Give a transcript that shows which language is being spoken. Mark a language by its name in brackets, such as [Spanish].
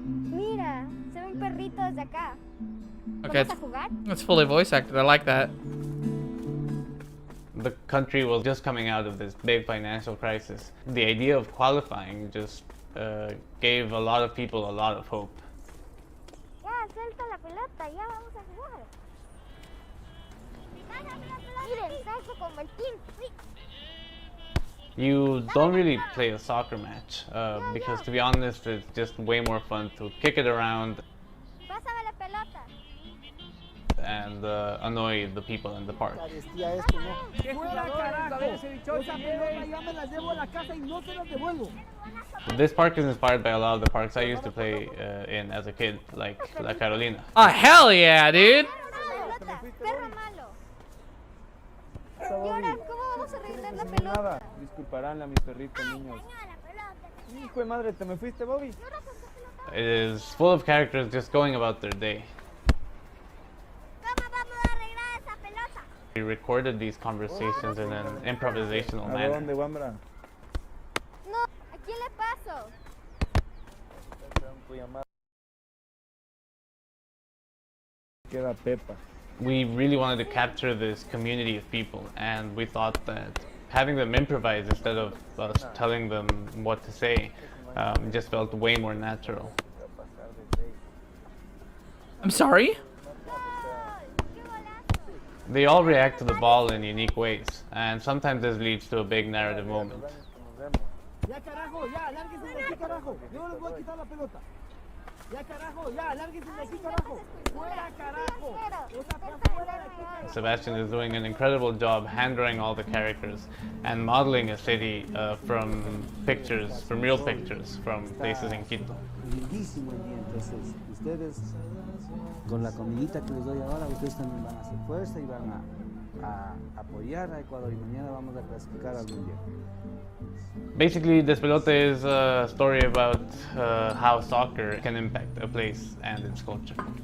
[Spanish] Mira, se ve un perrito desde acá. Okay, ¿Vamos a jugar? [English] it's fully voice acted. I like that. The country was just coming out of this big financial crisis. The idea of qualifying just gave a lot of people a lot of hope. [Spanish] Ya, suelta la pelota, ya vamos a jugar. Miren, salgo como el team. [English] You don't really play a soccer match because, to be honest, it's just way more fun to kick it around [Spanish] Pásame la pelota. [English] and annoy the people in the park. This park is inspired by a lot of the parks I used to play in as a kid, like La Carolina. Oh, hell yeah, dude! [Spanish] Perro malo. Y ahora, ¿cómo vamos a arreglar la pelota? Disculparán a mis perritos niños. Hijo de madre, ¿te me fuiste, Bobby? [English] It is full of characters just going about their day. We recorded these conversations in an improvisational manner. [Spanish] ¿A dónde, Wambra? No, ¿a quién le paso? Queda Pepa. [English] We really wanted to capture this community of people, and we thought that having them improvise instead of us telling them what to say just felt way more natural. I'm sorry? They all react to the ball in unique ways, and sometimes this leads to a big narrative moment. [Spanish] Ya carajo, ya, lárguense de aquí, carajo. Yo no les voy a quitar la pelota. Ya carajo, ya, lárguense de aquí, carajo. Fuera, carajo. Fuera de aquí. [English] Sebastian is doing an incredible job hand-drawing all the characters and modeling a city from pictures, from real pictures from places in Quito. [Spanish] Lindísimo el día, entonces ustedes con la comidita que les doy ahora, ustedes también van a hacer fuerza y van a apoyar a Ecuador y mañana vamos a clasificar al mundial. [English] Basically, Despelote is a story about how soccer can impact a place and its culture.